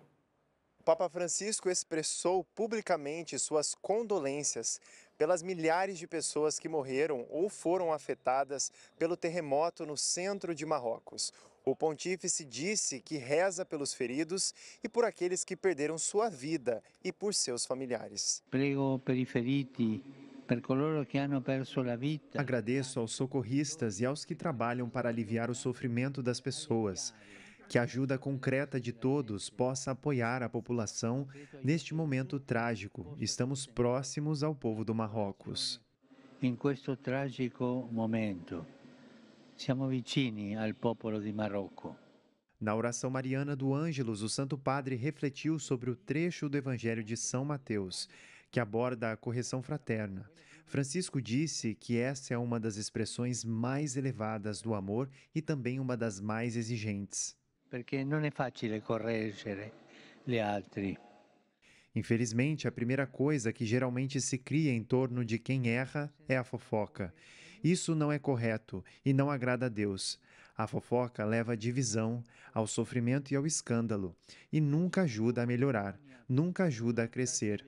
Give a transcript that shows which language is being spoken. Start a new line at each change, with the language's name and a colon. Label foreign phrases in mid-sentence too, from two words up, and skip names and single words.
Portuguese: O Papa Francisco expressou publicamente suas condolências pelas milhares de pessoas que morreram ou foram afetadas pelo terremoto no centro de Marrocos. O pontífice disse que reza pelos feridos e por aqueles que perderam sua vida e por seus familiares.
Italian: Prego per i feriti.
Portuguese: Agradeço aos socorristas e aos que trabalham para aliviar o sofrimento das pessoas. Que a ajuda concreta de todos possa apoiar a população neste momento trágico. Estamos próximos ao povo do Marrocos.
Italian: Em questo trágico momento, siamo vicini al popolo di Marocco.
Portuguese: Na oração mariana do Ângelus, o Santo Padre refletiu sobre o trecho do Evangelho de São Mateus, que aborda a correção fraterna. Francisco disse que essa é uma das expressões mais elevadas do amor e também uma das mais exigentes. Porque não é fácil
Italian: correggere gli altri.
Portuguese: Infelizmente, a primeira coisa que geralmente se cria em torno de quem erra é a fofoca. Isso não é correto e não agrada a Deus. A fofoca leva à divisão, ao sofrimento e ao escândalo, e nunca ajuda a melhorar, nunca ajuda a crescer.